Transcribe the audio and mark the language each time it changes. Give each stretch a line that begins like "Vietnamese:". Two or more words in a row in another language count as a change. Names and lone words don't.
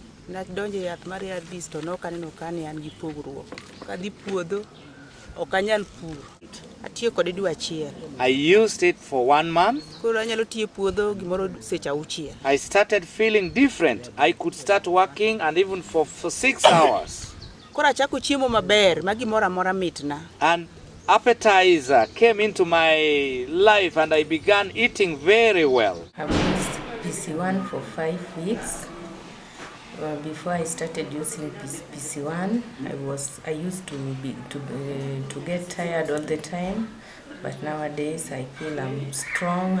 Luo (Kenya and Tanzania): na donje yath mar ARVs to nok aneno ka ne an gi pogruok. Kadhi puodho ok anyal pur. Atiyo kode dwe achiel.
English: I used it for 1 month.
Luo (Kenya and Tanzania): Koro anyalo tiyo puodho gimoro seche auchiel.
English: I started feeling different. I could start working and even for 6 hours.
Luo (Kenya and Tanzania): Koro achako chiemo maber, ma gimoro amora mitna.
English: And appetizer came into my life and I began eating very well. I've used PC1 for 5 weeks. Before I started using PC1, I used to get tired all the time, but nowadays I feel I'm strong.